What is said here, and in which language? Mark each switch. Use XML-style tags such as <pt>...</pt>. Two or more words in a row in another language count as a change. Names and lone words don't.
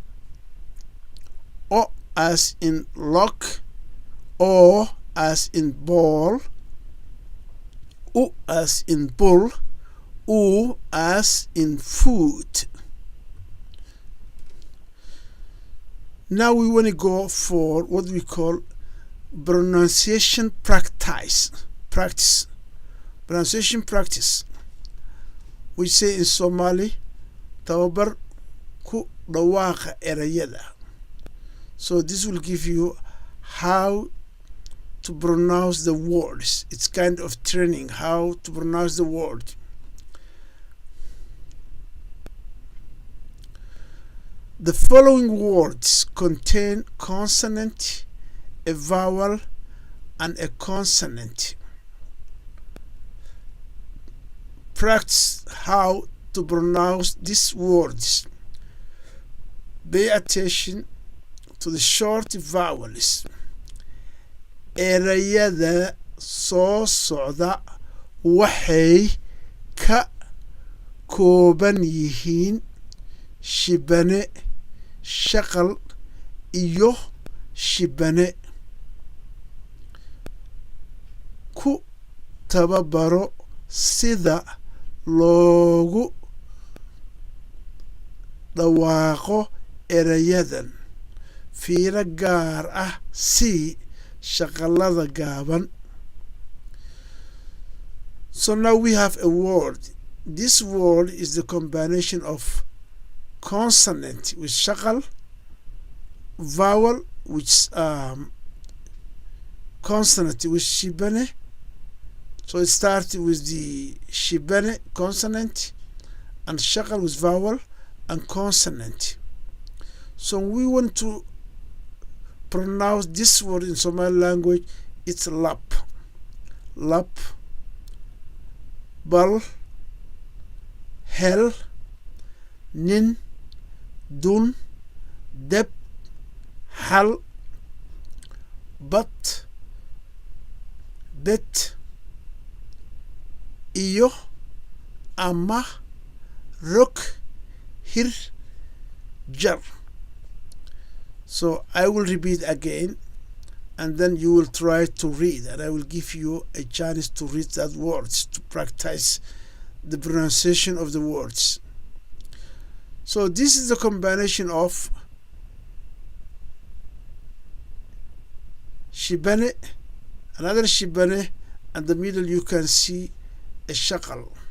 <en>O as in lock, O as in ball, U as in bull, U as in food. Now we want to go for what we call pronunciation practice. Pronunciation practice. We say in Somali,</en> <so>tababar ku dhawaaqa erayada.</so> <en>So this will give you how to pronounce the words. It's kind of training how to pronounce the word. The following words contain consonant, a vowel, and a consonant. Practice how to pronounce these words. Pay attention to the short vowels.</en> <so>Erayada soo socda waxay ka kooban yihiin shibane, shaqal iyo shibane. Ku tababaro sida loogu dhawaaqo erayadan. Fiiro gaar ah si shaqalada gaaban.</so> <en>So now we have a word. This word is the combination of consonant with shaqal, vowel which consonant with shibane. So it starts with the shibane consonant and shaqal with vowel and consonant. So we want to pronounce this word in Somali language. It's lap,</en> <so>bal, hel, nin, dun, deb, hal, bat, bet, iyo, ama, rok, hir, jar.</so> <en>So I will repeat again, and then you will try to read, and I will give you a chance to read that words to practice the pronunciation of the words. So this is the combination of shibane, another shibane, and the middle you can see a shaqal.</en>